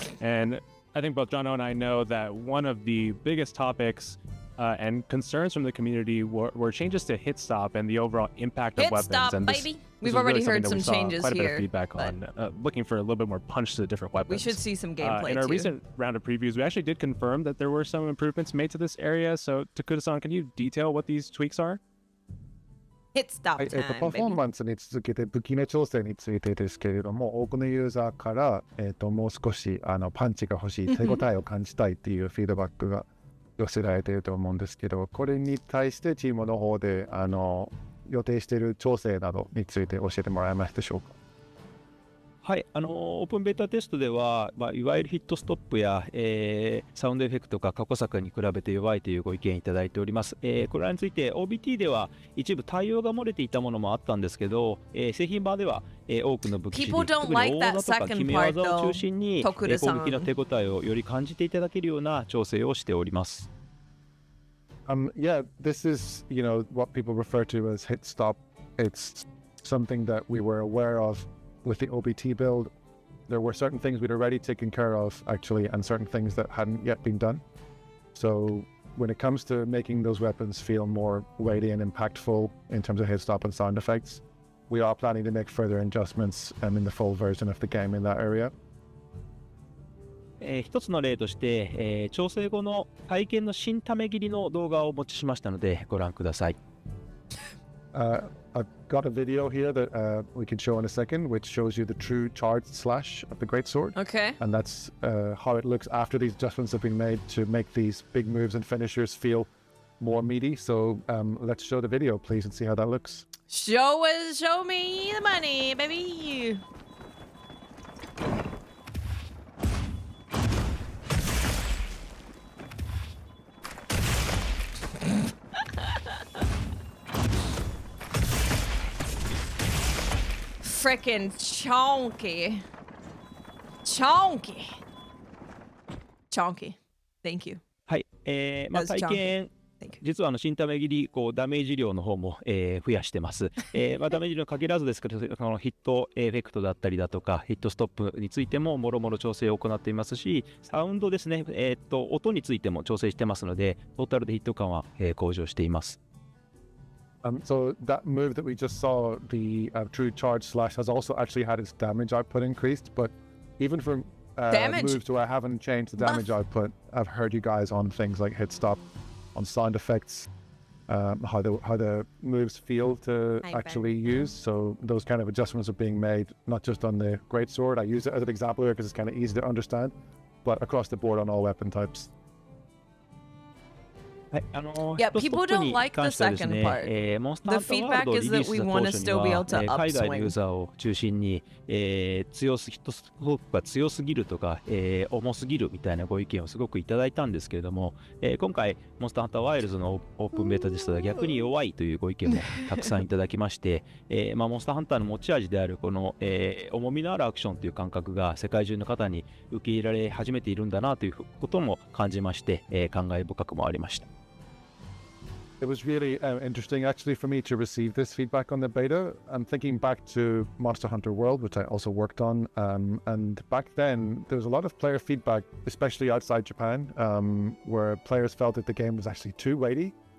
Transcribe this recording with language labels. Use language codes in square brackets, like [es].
[en] And I think both Jono and I know that one of the biggest topics and concerns from the community were changes to hit stop and the overall impact of weapons. Stop, and baby. We've already heard some changes quite a here. Bit of feedback on looking for a little bit more punch to the different weapons. We should see some gameplay in our recent round of previews, we actually did confirm that there were some improvements made to this area. So Takuda-san, can you detail what these tweaks are? Hit stop time, [ja] パフォーマンスに続けて武器の調整についてですけれども、多くのユーザーから、もう少しパンチが欲しい、手応えを感じたいっていうフィードバックが寄せられていると思うんですけど、これに対してチームの方で予定している調整などについて教えてもらえますでしょうか？はい、オープンベータテストでは、いわゆるヒットストップや、サウンドエフェクトが過去作に比べて弱いというご意見いただいております。これらについて OBT では一部対応が漏れていたものもあったんですけど、製品版では、多くの武器シリーズ、特に大技とか決め技を中心に、攻撃の手応えをより感じていただけるような調整をしております。 [en] Yeah, this is, you know, what people refer to as hit stop. It's something that we were aware of with the OBT build. There were certain things we'd already taken care of, actually, and certain things that hadn't yet been done. So when it comes to making those weapons feel more weighty and impactful in terms of hit stop and sound effects, we are planning to make further adjustments in the full version of the game in that area. [ja] 一つの例として、調整後の体験の新ため切りの動画をお持ちしましたのでご覧ください。 [en] I've got a video here that we can show in a second, which shows you the true charged slash of the greatsword. Okay. And that's how it looks after these adjustments have been made to make these big moves and finishers feel more meaty. So let's show the video, please, and see how that looks. Show me the money, baby. Frickin' chonky. Chonky. Thank you. [ja] はい、体験、実は新ため切りダメージ量の方も、増やしてます。ダメージ量に限らずですけど、ヒットエフェクトだったりだとか、ヒットストップについてももろもろ調整を行っていますし、サウンドですね、音についても調整してますので、トータルでヒット感は、向上しています。 [en] So that move that we just saw, the true charge slash, has also actually had its damage output increased, but even for moves where I haven't changed the damage output, I've heard you guys on things like hit stop, on sound effects, how the moves feel to actually use. So those kind of adjustments are being made, not just on the greatsword. I use it as an example here because it's kind of easy to understand, but across the board on all weapon types. Yeah, people don't like the second part. The feedback is that we want to still be able to [ja] 海外のユー [en] upswing. [ja] ザーを中心に、ヒットストップが強すぎるとか、重すぎるみたいなご意見をすごくいただいたんですけれども、今回モンスターハンターワイルズのオープンベータですと逆に弱いというご意見もたくさんいただきまして、モンスターハンターの持ち味であるこの、重みのあるアクションという感覚が世界中の方に受け入れられ始めているんだなということも感じまして、感慨深くもありました。 [en] It was really interesting actually for me to receive this feedback on the beta. I'm thinking back to Monster Hunter World, which I also worked on, and back then there was a lot of player feedback, especially outside Japan, where players felt that the game was actually too weighty.